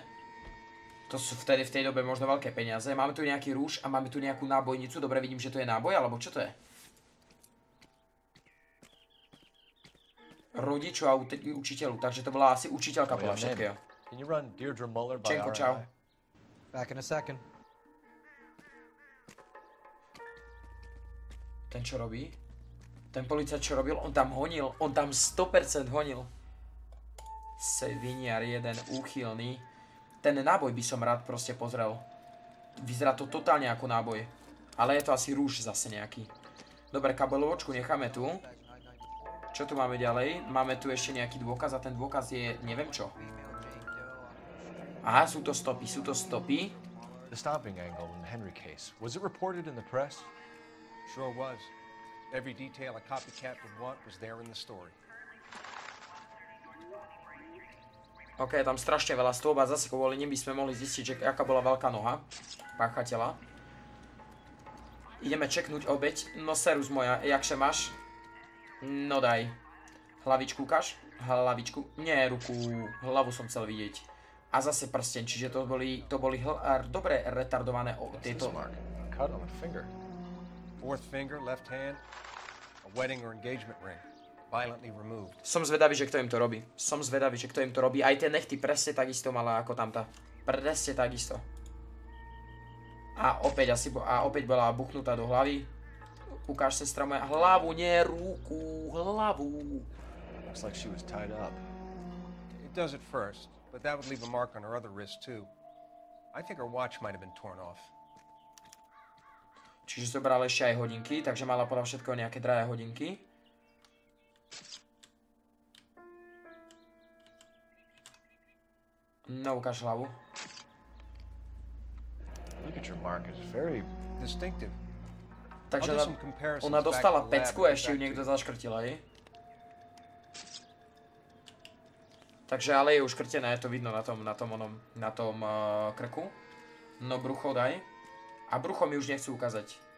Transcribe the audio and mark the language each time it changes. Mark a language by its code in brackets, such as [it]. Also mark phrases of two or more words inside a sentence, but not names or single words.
[sk] To sú vtedy v tej dobe možno veľké peniaze. Máme tu nejaký rúž a máme tu nejakú nábojnicu. Dobre, vidím, že to je náboj, alebo čo to je? Rodiču a učiteľu, takže to bola asi učiteľka podľa všetkého. Čenko, čau. [en] Back in a second. [sk] Ten čo robí? Ten policajt čo robil? On tam honil, on tam 100% honil. Seviniar jeden, úchylný. Ten náboj by som rád proste pozrel. Vyzerá to totálne ako náboj. Ale je to asi rúž zase nejaký. Dobre, kabelovočku necháme tu. Čo tu máme ďalej? Máme tu ešte nejaký dôkaz a ten dôkaz je neviem čo. Aha, sú to stopy, sú to stopy. [en] The stomping angle in the Henry case. Was it reported in the press? Sure was. Every detail a copycat would want was there in the story. [sk] Ok, tam strašne veľa stôb a zase kvôli nim by sme mohli zistiť, že aká bola veľká noha páchateľa. Ideme čeknúť obeť. No serus moja, jakže máš? No daj. Hlavičku ukáž? Hlavičku? Nie, ruku. Hlavu som chcel vidieť. A zase prsten, čiže to boli dobre retardované tieto... [en] Cut on the finger. Fourth finger, left hand, a wedding or engagement ring, violently removed. [sk] Som zvedavý, že kto im to robí. Som zvedavý, že kto im to robí. Aj tie nechty presne takisto mala ako tamta. Presne takisto. A opäť bola buchnutá do hlavy. Ukáž, sestra moja, hlavu, nie ruku, hlavu. [en] Looks like she was tied up. It does at first, but that would leave a mark on her other wrist too. I think her watch might have been torn off. [sk] Čiže zobral ešte aj hodinky, takže mala podľa všetkoho nejaké drahé hodinky. No, ukáž hlavu. [en] Look at your mark, it's very distinctive. [sk] Takže ona dostala pecku a ešte ju niekto zaškrtil, hej? Takže ale je už škrtené, je to vidno na tom krku. No brucho daj. A brucho mi už nechcú ukázať.